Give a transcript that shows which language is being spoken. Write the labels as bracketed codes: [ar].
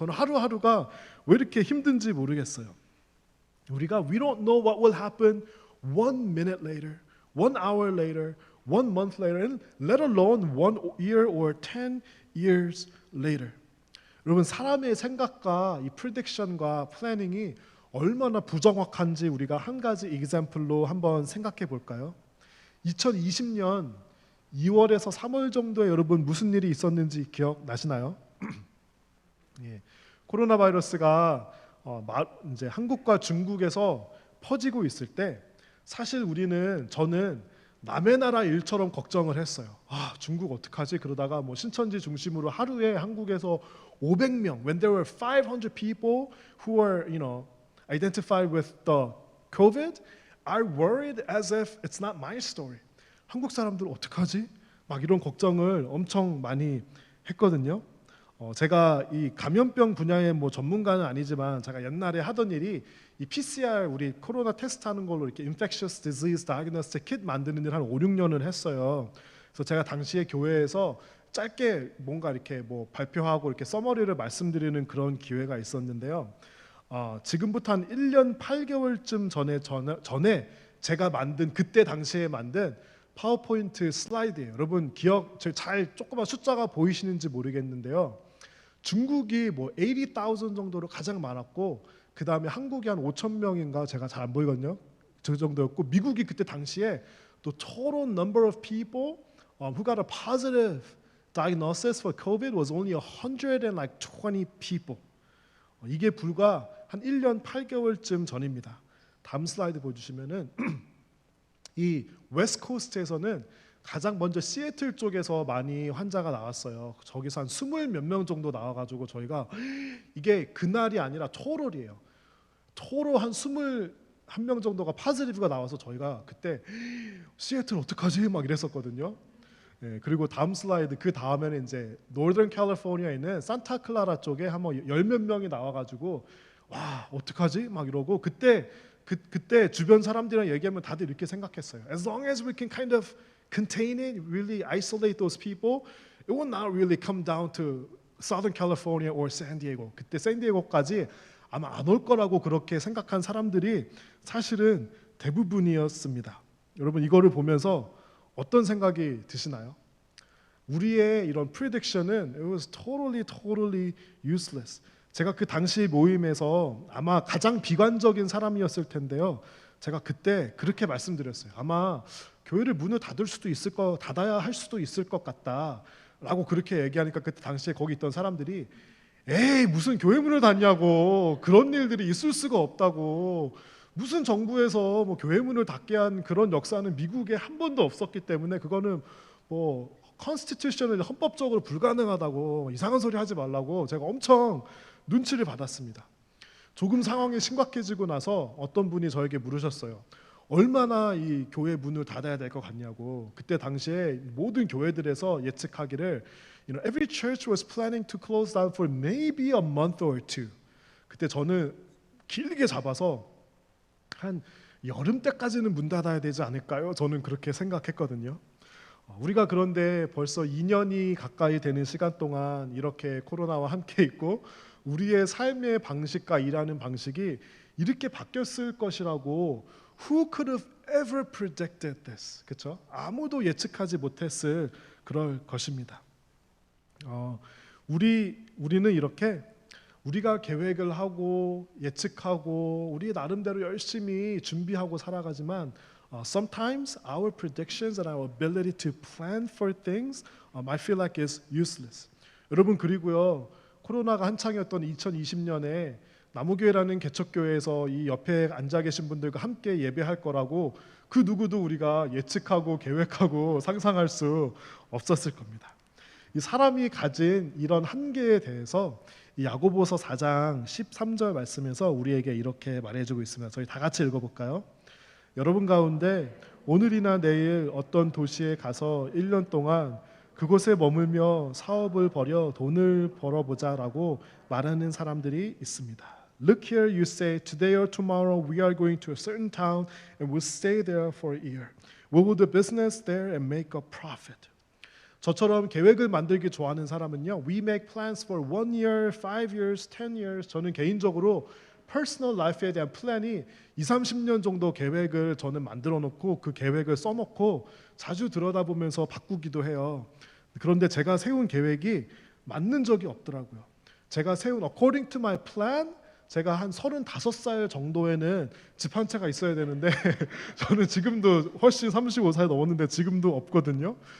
[ko] 저는 하루하루가 왜 이렇게 힘든지 모르겠어요. 우리가 [en] we don't know what will happen 1 minute later, 1 hour later, 1 month later, and let alone 1 year or 10 years later. [ko] 여러분 사람의 생각과 이 prediction과 planning이 얼마나 부정확한지 우리가 한 가지 example로 한번 생각해 볼까요? 2020년 2월에서 3월 정도에 여러분 무슨 일이 있었는지 기억나시나요? 예, 코로나 바이러스가 이제 한국과 중국에서 퍼지고 있을 때 사실 저는 남의 나라 일처럼 걱정을 했어요. 중국 어떡하지? 그러다가 뭐 신천지 중심으로 하루에 한국에서 500명, [en] when there were 500 people who were, identified with the COVID, I worried as if it's not my story. [ko] 한국 사람들 어떡하지? 막 이런 걱정을 엄청 많이 했거든요. 제가 이 감염병 분야의 뭐 전문가는 아니지만 제가 옛날에 하던 일이 이 PCR 우리 코로나 테스트하는 걸로 이렇게 [en] infectious disease diagnostic kit [ko] 만드는 일 한 5, 6년을 했어요. 그래서 제가 당시에 교회에서 짧게 뭔가 이렇게 뭐 발표하고 이렇게 서머리를 말씀드리는 그런 기회가 있었는데요. 지금부터 한 1년 8개월쯤 전에 제가 만든 그때 당시에 만든 파워포인트 슬라이드예요. 여러분 기억 잘 조그만 숫자가 보이시는지 모르겠는데요. 중국이 뭐 80,000 정도로 가장 많았고 그 다음에 한국이 한 5,000명인가 제가 잘 안 보이거든요. 그 정도였고 미국이 그때 당시에 또 [en] total number of people who got a positive diagnosis for COVID was only 120 people. [ko] 이게 불과 한 1년 8개월쯤 전입니다. 다음 슬라이드 보여주시면은 이 웨스트 코스트에서는 가장 먼저 시애틀 쪽에서 많이 환자가 나왔어요. 저기서 한 20 몇 명 정도 나와가지고 저희가 이게 그날이 아니라 토롤이에요. 토로 한 21명 정도가 파지티브가 나와서 저희가 그때 시애틀 어떡하지? 막 이랬었거든요. 네, 그리고 다음 슬라이드 그 다음에는 이제 노던 캘리포니아에 있는 산타클라라 쪽에 한번 10몇 명이 나와가지고 와 어떡하지? 막 이러고 그때 주변 사람들이랑 얘기하면 다들 이렇게 생각했어요. [en] As long as we can kind of contain it, really isolate those people, it will not really come down to Southern California or San Diego. [ko] 그때 샌디에고까지 아마 안 올 거라고 그렇게 생각한 사람들이 사실은 대부분이었습니다. 여러분 이거를 보면서 어떤 생각이 드시나요? 우리의 이런 [en] prediction은 it was totally useless. [ko] 제가 그 당시 모임에서 아마 가장 비관적인 사람이었을 텐데요. 제가 그때 그렇게 말씀드렸어요. 아마 교회를 문을 닫아야 할 수도 있을 것 같다라고 그렇게 얘기하니까 그때 당시에 거기 있던 사람들이 에이 무슨 교회 문을 닫냐고 그런 일들이 있을 수가 없다고 무슨 정부에서 뭐 교회 문을 닫게 한 그런 역사는 미국에 한 번도 없었기 때문에 그거는 뭐 컨스티튜션을 헌법적으로 불가능하다고 이상한 소리 하지 말라고 제가 엄청 눈치를 받았습니다. 조금 상황이 심각해지고 나서 어떤 분이 저에게 물으셨어요. 얼마나 이 교회 문을 닫아야 될 것 같냐고. 그때 당시에 모든 교회들에서 예측하기를 [en] every church was planning to close down for maybe a month or two. [ko] 그때 저는 길게 잡아서 한 여름 때까지는 문 닫아야 되지 않을까요? 저는 그렇게 생각했거든요. 우리가 그런데 벌써 2년이 가까이 되는 시간 동안 이렇게 코로나와 함께 있고 우리의 삶의 방식과 일하는 방식이 이렇게 바뀌었을 것이라고 [en] Who could have ever predicted this? [ko] 그렇죠? 아무도 예측하지 못했을 그럴 것입니다. 우리는 이렇게 우리가 계획을 하고 예측하고 우리 나름대로 열심히 준비하고 살아가지만 [en] sometimes our predictions and our ability to plan for things might feel like it's useless. [ko] 여러분 그리고요 코로나가 한창이었던 2020년에 나무교회라는 개척교회에서 이 옆에 앉아 계신 분들과 함께 예배할 거라고 그 누구도 우리가 예측하고 계획하고 상상할 수 없었을 겁니다. 이 사람이 가진 이런 한계에 대해서 이 야고보서 4장 13절 말씀에서 우리에게 이렇게 말해주고 있습니다. 저희 다 같이 읽어볼까요? 여러분 가운데 오늘이나 내일 어떤 도시에 가서 1년 동안 그곳에 머물며 사업을 벌여 돈을 벌어보자라고 말하는 사람들이 있습니다. [en] Look here, you say, today or tomorrow we are going to a certain town and we'll stay there for a year. We will do business there and make a profit. [ko] 저처럼 계획을 만들기 좋아하는 사람은요, [en] we make plans for 1 year, 5 years, 10 years. [ko] 저는 개인적으로 퍼스널 라이프에 대한 플랜이 20-30년 정도 계획을 저는 만들어 놓고 그 계획을 써놓고 자주 들여다보면서 바꾸기도 해요. 그런데 제가 세운 계획이 맞는 적이 없더라고요. 제가 세운 [en] according to my plan [ko] 제가 한 35살 정도에는 집 한 채가 있어야 되는데 저는 지금도 훨씬 35살 넘었는데 지금도 없거든요.